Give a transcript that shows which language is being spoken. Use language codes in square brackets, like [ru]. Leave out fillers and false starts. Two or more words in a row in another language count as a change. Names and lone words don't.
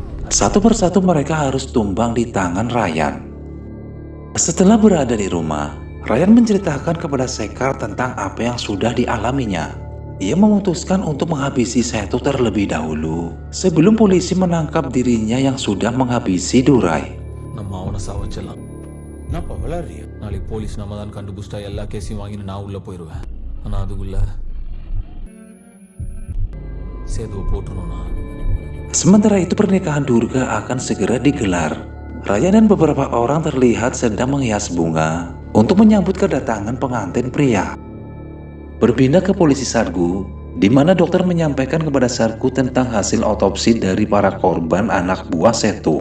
[id] Satu persatu mereka harus tumbang di tangan Ryan. Setelah berada di rumah, Ryan menceritakan kepada Sekar tentang apa yang sudah dialaminya. Ia memutuskan untuk menghabisi Setu terlebih dahulu sebelum polisi menangkap dirinya yang sudah menghabisi Durai. [ta] நம்ம அவன சாவச்சல்ல. என்னப்பா விளாடுறியா? நாளைக்கு போலீஸ் நம்ம தான் கண்டுபிடிச்சிட்டா எல்லா கேஸையும் வாங்கிட்டு நான் உள்ள போயிடுவேன். ஆனா அதுக்குள்ள சேதுவை போட்டுருணும்னா [id] Sementara itu pernikahan Durga akan segera digelar. Ryan dan beberapa orang terlihat sedang menghias bunga untuk menyambut kedatangan pengantin pria. Berpindah ke polisi Sargu, di mana dokter menyampaikan kepada Sargu tentang hasil otopsi dari para korban anak buah Setu.